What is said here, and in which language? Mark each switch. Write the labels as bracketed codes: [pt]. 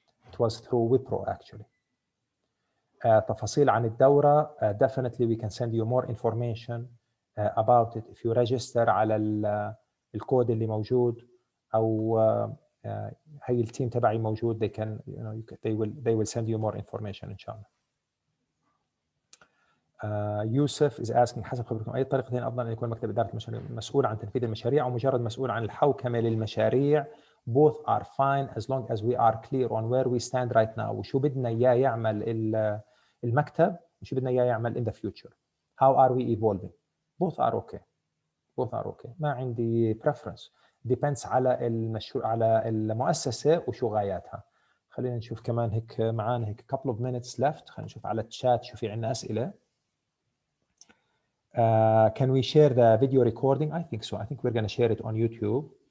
[en] It was through Wipro actually. [ar] تفاصيل عن الدورة, [en] definitely we can send you more information about it if you register [ar] على الكود اللي موجود أو هي التيم تبعي موجود. [en] They can, they will send you more information [ar] إن شاء الله. يوسف [en] is asking, [ar] حسب خبرتكم أي طريقتين أفضل أن يكون مكتب إدارة المشاريع مسؤول عن تنفيذ المشاريع أو مجرد مسؤول عن الحوكمة للمشاريع؟ [en] Both are fine as long as we are clear on where we stand right now. [ar] وشو بدنا إياه يعمل [en] المكتب وشو بدنا إياه يعمل in the future. How are we evolving? Both are okay. Both are okay. [ar] ما عندي preference. [en] Depends [ar] على المشروع على المؤسسة وشو غاياتها. خلينا نشوف كمان هيك معانا هيك [en] couple of minutes left. [ar] خلينا نشوف على الشات شو في عندنا أسئلة. [en] Can we share the video recording? I think so. I think we're going to share it on YouTube.